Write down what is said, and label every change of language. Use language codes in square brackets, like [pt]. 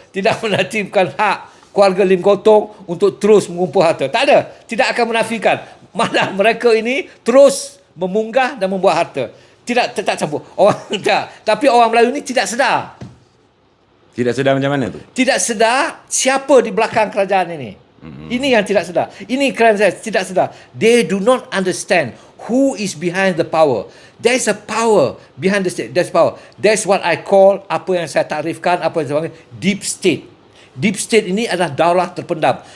[ms] Tidak menafikan hak keluarga Lim Gotong untuk terus mengumpul harta. Tak ada. Tidak akan menafikan. Malah mereka ini terus memunggah dan membuat harta. Tak campur. Tapi orang Melayu ni tidak sedar. Tidak sedar macam mana tu? Tidak sedar siapa di belakang kerajaan ini. Ini yang tidak sedar. Ini kerana saya tidak sedar. [en] They do not understand who is behind the power. There's a power behind the state. There's power. That's what I call, [ms] apa yang saya takrifkan, apa yang saya panggil deep state. Deep state ini adalah daulah terpendam.